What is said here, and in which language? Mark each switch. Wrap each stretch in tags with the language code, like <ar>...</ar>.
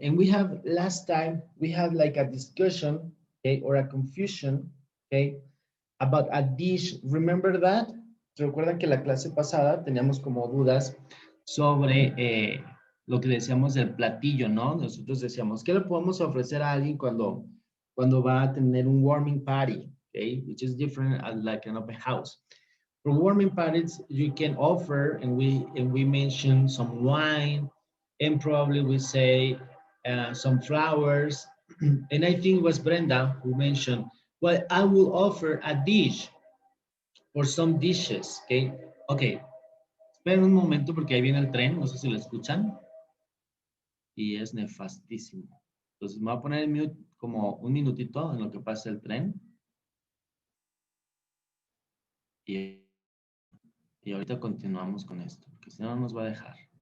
<en>And we have last time, we had like a discussion, okay, or a confusion, okay, about a dish. Remember that?</en> <es>Recuerdan que la clase pasada teníamos como dudas sobre lo que decíamos del platillo, ¿no? Nosotros decíamos, ¿qué le podemos ofrecer a alguien cuando va a tener un warming party?</es> <en>Okay, which is different like an open house. For warming parties, you can offer, and we mention some wine, and probably we say some flowers. And I think it was Brenda who mentioned, well, I will offer a dish or some dishes, okay?</en> <es>Okay, esperen un momento porque ahí viene el tren, no sé si lo escuchan. Y es nefastísimo. Entonces me voy a poner en mute como un minutito en lo que pasa el tren. Y ahorita continuamos con esto, porque si no nos va a dejar.</es>